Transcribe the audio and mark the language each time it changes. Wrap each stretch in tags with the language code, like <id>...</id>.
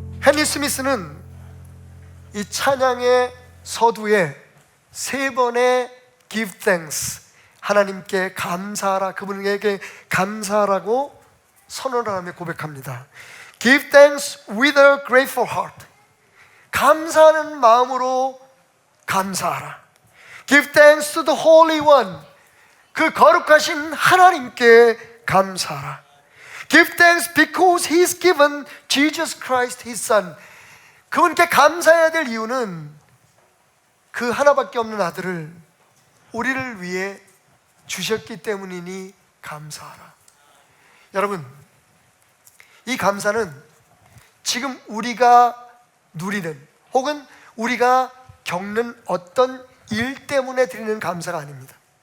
<ko>헨리 스미스는 이 찬양의 서두에 3번의</ko> <en>give thanks,</en> <ko>하나님께 감사하라, 그분에게 감사하라고 선언을 하며 고백합니다.</ko> <en>Give thanks with a grateful heart.</en> <ko>감사하는 마음으로 감사하라.</ko> <en>Give thanks to the Holy One.</en> <ko>그 거룩하신 하나님께 감사하라.</ko> <en>Give thanks because He's given Jesus Christ His Son.</en> <ko>그분께 감사해야 될 이유는 그 하나밖에 없는 아들을 우리를 위해 주셨기 때문이니 감사하라. 여러분, 이 감사는 지금 우리가 누리는 혹은 우리가 겪는 어떤 일 때문에 드리는 감사가 아닙니다.</ko>